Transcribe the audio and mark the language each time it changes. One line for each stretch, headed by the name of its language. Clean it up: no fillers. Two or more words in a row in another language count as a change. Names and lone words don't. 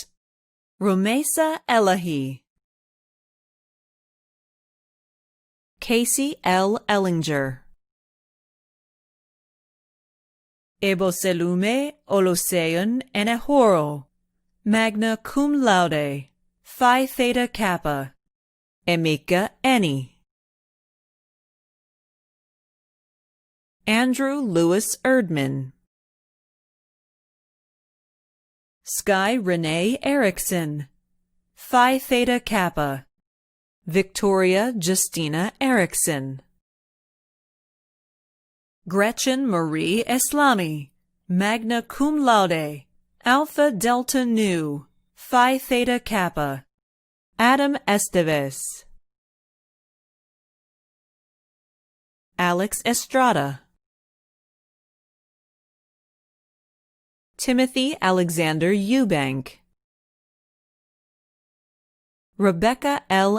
English: Rumesa Elahi, Casey L. Ellinger, Eboselume Oluseun Enehoro,
Latin: magna cum laude,
English: Phi Theta Kappa, Emeka Eni, Andrew Lewis Erdman, Sky Renee Erickson, Phi Theta Kappa, Victoria Justina Erickson, Gretchen Marie Eslami,
Latin: magna cum laude,
English: Alpha Delta Nu, Phi Theta Kappa, Adam Esteves, Alex Estrada, Timothy Alexander Eubank, Rebecca L.